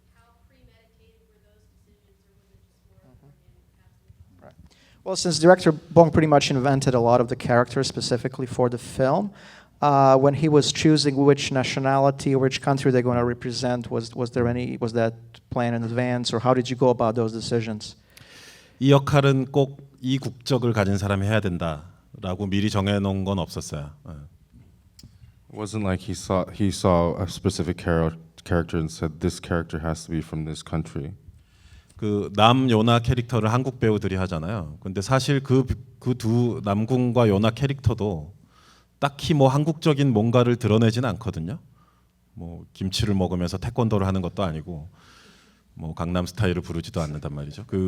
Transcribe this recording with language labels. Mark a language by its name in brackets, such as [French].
[English] How premeditated were those decisions, or was it just more organic casting? Right. Well, since director Bong pretty much invented a lot of the characters specifically for the film, when he was choosing which nationality or which country they're going to represent, was that planned in advance, or how did you go about those decisions? [Korean] 이 역할은 꼭 이 국적을 가진 사람이 해야 된다라고 미리 정해놓은 건 없었어요. [English] It wasn't like he saw a specific character and said this character has to be from this country. [Korean] 그 남요나 캐릭터를 한국 배우들이 하잖아요. 근데 사실 그 두 남궁과 요나 캐릭터도 딱히 뭐 한국적인 뭔가를 드러내지는 않거든요. 뭐 김치를 먹으면서 태권도를 하는 것도 아니고 뭐 강남 스타일을 부르지도 않는단 말이죠.